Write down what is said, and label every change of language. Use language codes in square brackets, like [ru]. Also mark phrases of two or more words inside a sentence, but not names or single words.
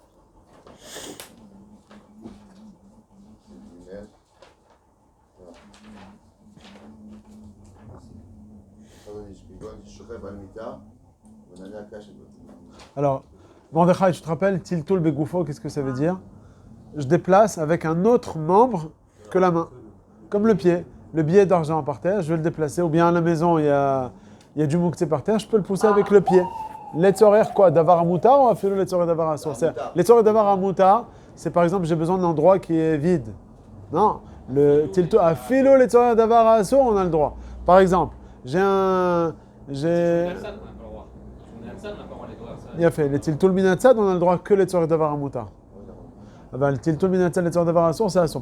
[fr] Alors, Mordechai, tu te rappelles, [he] טלטול בגופו, [fr] qu'est-ce que ça veut dire? Je déplace avec un autre membre que la main. Comme le pied. Le billet d'argent par terre, je vais le déplacer. Ou bien à la maison, il y a du mouktsé par terre, je peux le pousser avec le pied. Letzorer quoi? [he] דבר המותר או אפילו לצורך דבר אסור? לצורך דבר המותר, [fr] c'est par exemple, j'ai besoin d'un endroit qui est vide. Non, le [he] טלטול אפילו לצורך דבר אסור, [fr] on a le droit. Par exemple, il a fait les [he] טלטול מן הצד, [fr] on a le droit que [he] לצורך דבר המותר. [fr] Le [he] טלטול מן הצד, לצורך דבר אסור, [fr] c'est Asur.